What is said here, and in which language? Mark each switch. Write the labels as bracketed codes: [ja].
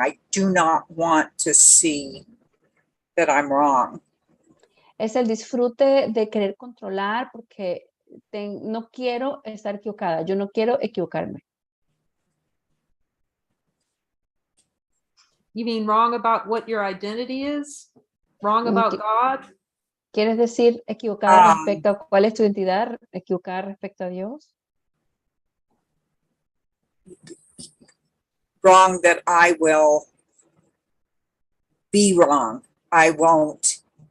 [en] I do not want to see that I'm wrong. [es] Es el disfrute de querer controlar porque no quiero estar equivocada. Yo no quiero equivocarme. [en] You mean wrong about what your identity is? Wrong about God? [es] ¿Quieres decir equivocada respecto a cuál es tu identidad? ¿Equivocada respecto a Dios? [en] Wrong that I will be wrong. I won't.